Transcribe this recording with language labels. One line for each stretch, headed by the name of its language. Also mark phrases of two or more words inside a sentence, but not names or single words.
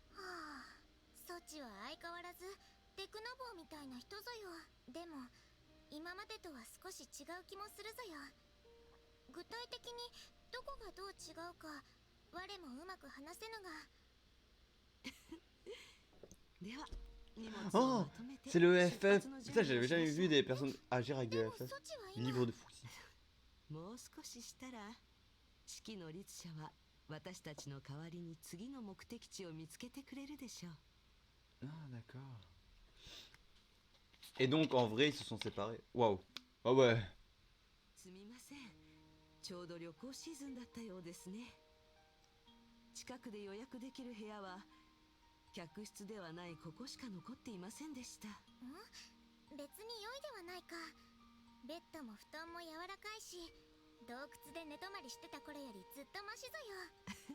Japanese: はあ、ソチは相変わらずデクノボーみたいな人ぞよ。でも今までとは少し違う気もするぞよ。具体的にどこがどう違うか我もうまく話せぬが。では荷物を
French: Oh,
Japanese: まとめて
French: c'est le
Japanese: 出
French: FF.
Japanese: 発の準
French: Putain,
Japanese: 備を
French: j'avais
Japanese: しま
French: jamais
Japanese: しょ
French: vu
Japanese: う。
French: des personnes agir avec
Japanese: で
French: des
Japanese: も
French: FF.
Japanese: ソチは今
French: Livre de fou.
Japanese: もう少ししたら式の律者は私たちの代わりに次の目的地を見つけてくれるでしょう。
French: Ah, d'accord. Et donc, en vrai, ils se sont séparés. Waouh. Ah ouais.
Japanese: すみません。ちょうど旅行シーズンだったようですね。近くで予約できる部屋は客室ではないここしか残っていませんでした。別に良いではないか。ベッドも布団も柔らかいし、洞窟で寝泊まりしてた頃よりずっとマシぞよ。